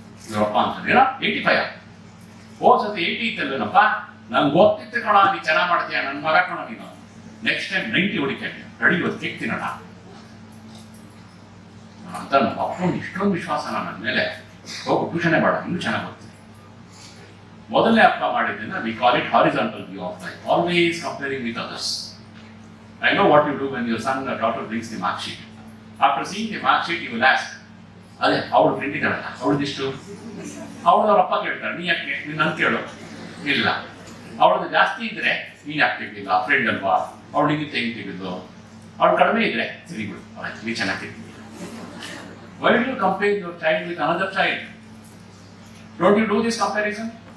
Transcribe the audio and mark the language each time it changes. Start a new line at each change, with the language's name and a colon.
Kannada: ಇವರಪ್ಪ ಅಂತ ಏನೋ 85 ಹೋದ್ಸತಿ 80 ಇತ್ತಲ್ವೇನಪ್ಪ, ನಂಗೆ ಗೊತ್ತಿತ್ತು ಕಣ, ನೀ ಚೆನ್ನಾಗಿ ಮಾಡ್ತೀಯ, ನನ್ನ ಮಗ ಕಣ ನೀನು, ನೆಕ್ಸ್ಟ್ ಟೈಮ್ 90 ಹೊಡಿತೇನೆ, ರೆಡಿ ಇವತ್ತು ಕೇಕ್ ತಿನ್ನೋಣ ಅಂತ. ನಮ್ಮ ಅಪ್ಪನಿಗೆ ಇಷ್ಟೊಂದು ವಿಶ್ವಾಸ ನನ್ನ ಮೇಲೆ, ಹೋಗು ಟ್ಯೂಷನೇ ಬೇಡ, ಇನ್ನೂ ಚೆನ್ನಾಗಿ ಬರ್ತೀನಿ. ಮೊದಲನೇ ಅಪ್ಪ ಮಾಡಿದ್ದನ್ನ
English: We call it horizontal view of life, always comparing with others. I know what you do when your son or daughter brings the mark sheet. After seeing the mark sheet, you will ask,
Kannada: ಅದೇ ಅವಳು friend ಇದ್ದಾಳಲ್ಲ, ಅವಳದಿಷ್ಟು, ಅವಳು ಅವ್ರ ಅಪ್ಪ ಕೇಳ್ತಾರೆ, ನೀ ಯಾಕೆ ನೀನು ನನ್ ಕೇಳು, ಇಲ್ಲ ಅವಳದು ಜಾಸ್ತಿ ಇದ್ರೆ ನೀನು ಯಾಕೆ ತೆಗಿಲ್ಲ, ಫ್ರೆಂಡ್ ಅಲ್ವಾ, ಅವಳಿಗೆ ತೆಗಿ ತೆಗೆದು, ಅವಳು ಕಡಿಮೆ ಇದ್ರೆ ಸರಿ ಬಿಡು, ಆಯ್ತು ನೀ ಚೆನ್ನಾಗಿ ತೆಗಿ.
English: Why do you compare your child with another child? Don't you do this comparison?